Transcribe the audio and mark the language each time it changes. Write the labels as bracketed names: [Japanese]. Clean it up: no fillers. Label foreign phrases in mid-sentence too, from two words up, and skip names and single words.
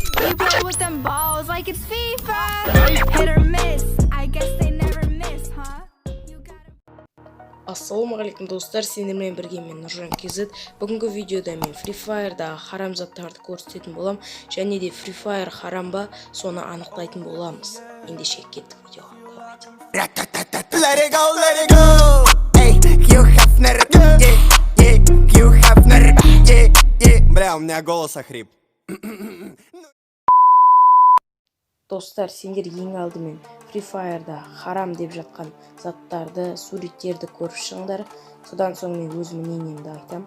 [English] You play with them balls like it's FIFA. Hit or miss. I guess they never miss, huh? [Kazakh] Ассалаумағалейкум достар, сендермен бірге мен Нұржан KZ. Бүгінгі видеода мен Free Fire'дағы харам заттарды көрсететін болам, және де Free Fire харам ба, соны анықтайтын боламыз. Ендеше кеттік видеоға. [English] Let it go, let it go. [Russian] Эй, Хью Хафнер, Хью Хафнер, Бля, у меня голос охрип. [Kazakh] Достар, сендер ең алдымен Free Fire'да харам деп жатқан заттарды, суреттерді көріп шығыңдар. Содан соң мен өз мнениемді айтам.